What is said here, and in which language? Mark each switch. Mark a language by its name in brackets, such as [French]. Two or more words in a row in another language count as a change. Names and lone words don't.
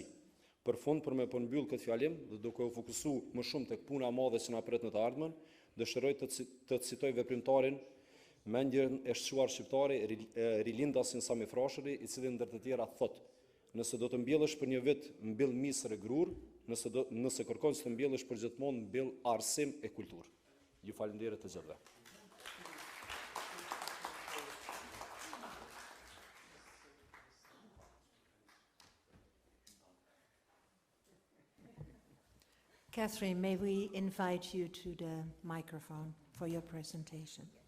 [Albanian] Për fund, për me përmbyll këtë fjalim dhe duke u fokusu më shumë tek puna e madhe që na pret në të ardhmen, dëshiroj të citoj veprimtarin mendjen e shquar shqiptare rilindasin Sami Frashëri, i cili ndër të tjera thot: nëse do të mbjellësh për një vit, mbill misër e grur, nëse kërkon që të mbjellësh për gjithmonë, mbill arsim e kulturë. Ju falenderoj të gjithëve. [English] Catherine, may we invite you to the microphone for your presentation?